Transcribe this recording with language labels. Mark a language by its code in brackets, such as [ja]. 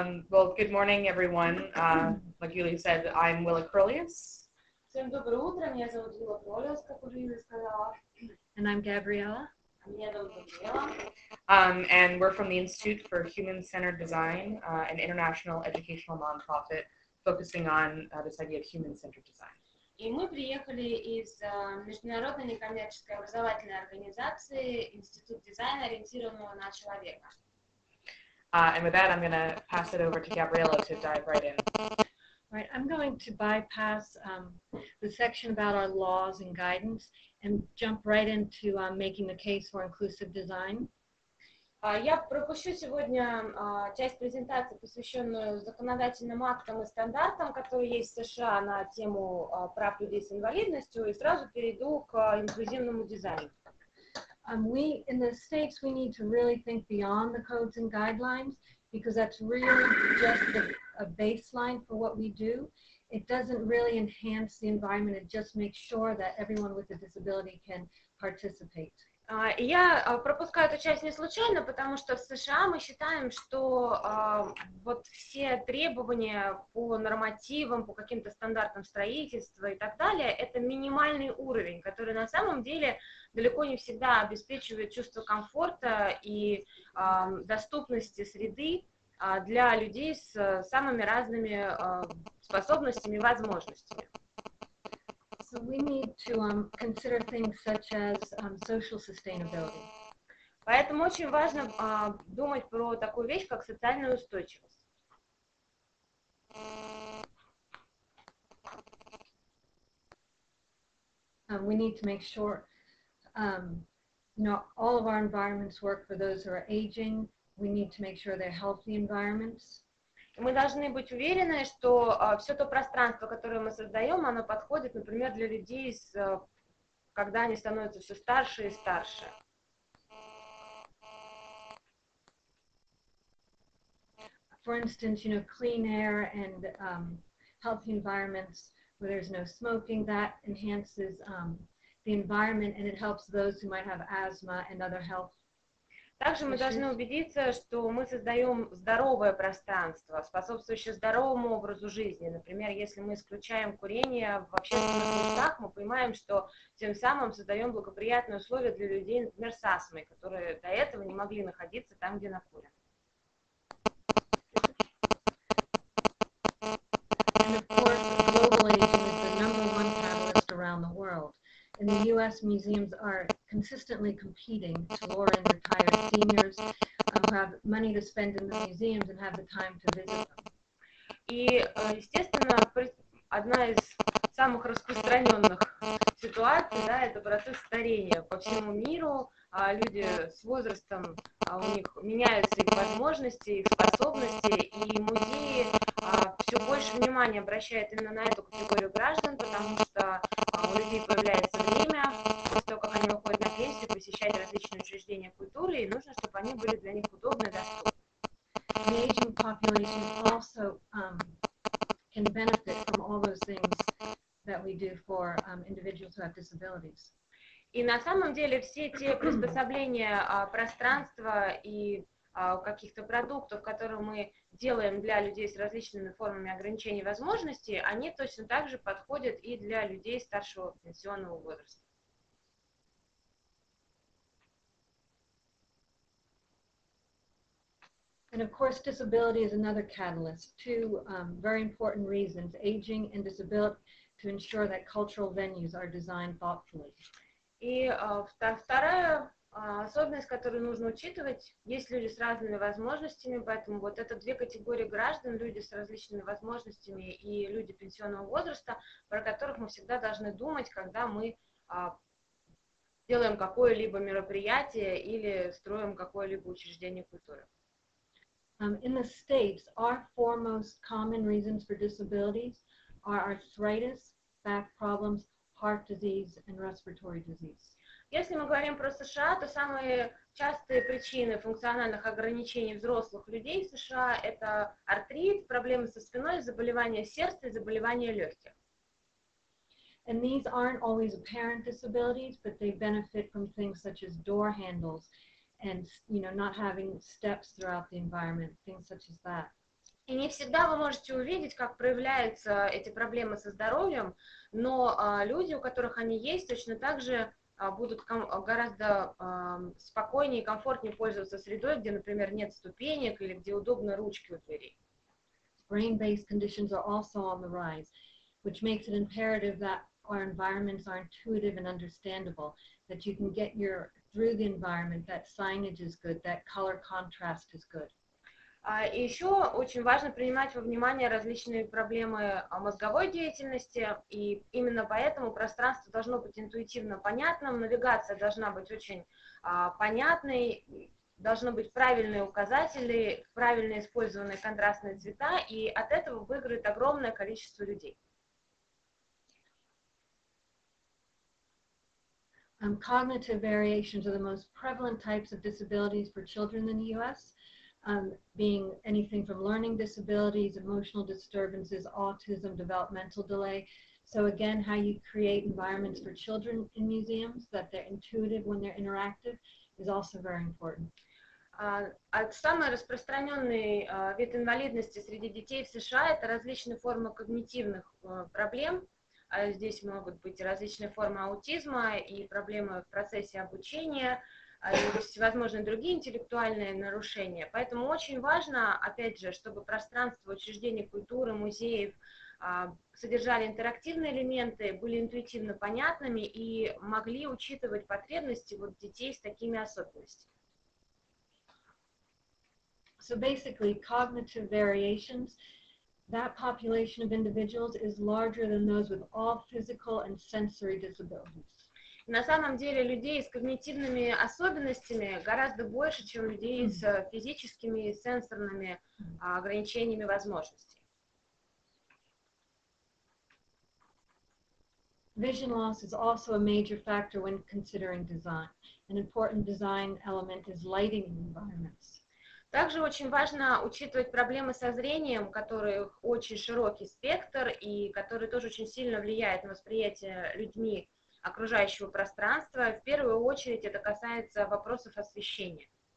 [en] Well, good morning, everyone. Like Julia said, I'm Willa Crolius. [ru] Всем доброе утро, меня зовут Уилла Crolius, как уже Юлия сказала. [en] And I'm Gabriela. [ru] Меня зовут Габриела. [en] And we're from the Institute for Human-Centered Design, an international educational nonprofit focusing on this idea of human-centered design. [ru] И мы приехали из международной некоммерческой образовательной организации Институт дизайна, ориентированного на человека. [en] And with that, I'm going to pass it over to Gabriela to dive right in. Right, I'm going to bypass the section about our laws and guidance and jump right into making the case for inclusive design. [ru] Я пропущу сегодня часть презентации, посвященную законодательным актам и стандартам, которые есть в США на тему прав людей с инвалидностью, и сразу перейду к инклюзивному дизайну. [en] We, in the States, we need to really think beyond the codes and guidelines, because that's really just a baseline for what we do. It doesn't really enhance the environment, it just makes sure that everyone with a disability can participate. [ru] Я пропускаю эту часть не случайно, потому что в США мы считаем, что вот все требования по нормативам, по каким-то стандартам строительства и так далее, это минимальный уровень, который на самом деле далеко не всегда обеспечивает чувство комфорта и доступности среды для людей с самыми разными способностями и возможностями. [en] So we need to consider things such as social sustainability. [ru] Поэтому очень важно думать про такую вещь, как социальная устойчивость. [en] We need to make sure, all of our environments work for those who are aging. We need to make sure they're healthy environments. [ru] Мы должны быть уверены, что все то пространство, которое мы создаем, оно подходит, например, для людей, когда они становятся все старше и старше. [en] For instance, clean air and healthy environments where there's no smoking, that enhances the environment and it helps those who might have asthma and other health. [ru] Также мы должны убедиться, что мы создаем здоровое пространство, способствующее здоровому образу жизни. Например, если мы исключаем курение в общественных местах, мы понимаем, что тем самым создаем благоприятные условия для людей, например, с астмой, которые до этого не могли находиться там, где накурено. [en] And of course, global aging is the #1 catalyst around the world. In the U.S., museums are consistently competing to lure in retired seniors who have money to spend in the museums and have the time to visit them. [ru] И, естественно, одна из самых распространенных ситуаций, да, это процесс старения по всему миру. Люди с возрастом, у них меняются их возможности, их способности, и музеи все больше внимания обращают именно на эту категорию граждан, потому что у людей появляется время, после того, как они выходят на пенсию, посещать различные учреждения культуры, и нужно, чтобы они были для них удобны и доступны. [en] The aging population also can benefit from all those things that we do for individuals who have disabilities. [ru] И на самом деле все те приспособления пространства и каких-то продуктов, которые мы делаем для людей с различными формами ограничений возможностей, они точно так же подходят и для людей старшего пенсионного возраста. [en] And of course, disability is another catalyst. Two very important reasons: aging and disability, to ensure that cultural venues are designed thoughtfully. [ru] И вторая особенность, которую нужно учитывать, есть люди с разными возможностями, поэтому вот это две категории граждан, люди с различными возможностями и люди пенсионного возраста, про которых мы всегда должны думать, когда мы делаем какое-либо мероприятие или строим какое-либо учреждение культуры. [en] In the States, our four most common reasons for disabilities are arthritis, back problems, heart disease, and respiratory disease. [ru] Если мы говорим про США, то самые частые причины функциональных ограничений взрослых людей в США – это артрит, проблемы со спиной, заболевания сердца и заболевания легких. [en] And these aren't always apparent disabilities, but they benefit from things such as door handles and, not having steps throughout the environment, things such as that. [ru] И не всегда вы можете увидеть, как проявляются эти проблемы со здоровьем, но люди, у которых они есть, точно так же будут гораздо спокойнее и комфортнее пользоваться средой, где, например, нет ступенек или где удобны ручки у дверей. [en] Brain-based conditions are also on the rise, which makes it imperative that our environments are intuitive and understandable, that you can get through the environment, that signage is good, that color contrast is good. [ru] И еще очень важно принимать во внимание различные проблемы мозговой деятельности, и именно поэтому пространство должно быть интуитивно понятным, навигация должна быть очень понятной, должны быть правильные указатели, правильно использованные контрастные цвета, и от этого выиграет огромное количество людей. [en] Cognitive variations are the most prevalent types of disabilities for children in the U.S., being anything from learning disabilities, emotional disturbances, autism, developmental delay. So again, how you create environments for children in museums, that they're intuitive when they're interactive, is also very important. [ru] Самый распространенный вид инвалидности среди детей в США – это различные формы когнитивных проблем. Здесь могут быть различные формы аутизма и проблемы в процессе обучения, и всевозможные другие интеллектуальные нарушения. Поэтому очень важно, опять же, чтобы пространство учреждений культуры, музеев содержали интерактивные элементы, были интуитивно понятными и могли учитывать потребности детей с такими особенностями. [en] So basically, cognitive variations, that population of individuals is larger than those with all physical and sensory disabilities. [ru] На самом деле людей с когнитивными особенностями гораздо больше, чем людей с физическими и сенсорными ограничениями возможностей. [en] Vision loss is also a major factor when considering design. An important design element is lighting in environments. [ru] Также очень важно учитывать проблемы со зрением, у которых очень широкий спектр и который тоже очень сильно влияет на восприятие людьми окружающего пространства. В первую очередь это касается вопросов освещения.